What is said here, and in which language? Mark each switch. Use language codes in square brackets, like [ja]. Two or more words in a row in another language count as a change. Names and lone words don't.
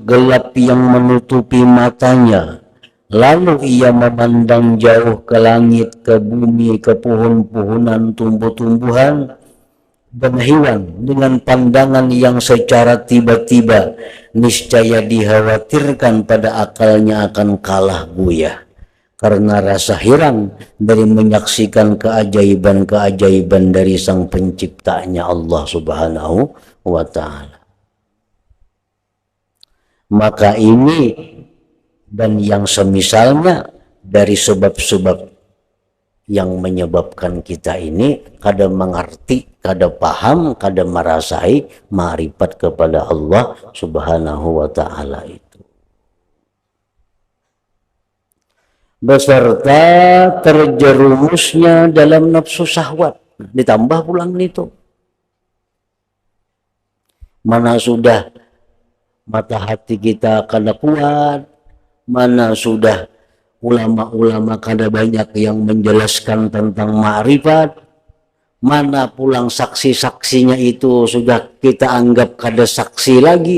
[id] gelap yang menutupi matanya, lalu ia memandang jauh ke langit, ke bumi, ke pohon-pohonan, tumbuh-tumbuhan, dan hewan dengan pandangan yang secara tiba-tiba, niscaya dikhawatirkan pada akalnya akan kalah buyah karena rasa heran dari menyaksikan keajaiban-keajaiban dari sang penciptanya Allah Subhanahu wa ta'ala. Maka ini dan yang semisalnya dari sebab-sebab yang menyebabkan kita ini kada mengerti, kada paham, kada merasai ma'rifat kepada Allah Subhanahu wa ta'ala itu. Beserta terjerumusnya dalam nafsu syahwat, ditambah pulang itu. Mana sudah mata hati kita kada kuat, mana sudah ulama-ulama kada banyak yang menjelaskan tentang ma'rifat, mana pulang saksi-saksinya itu sudah kita anggap kada saksi lagi.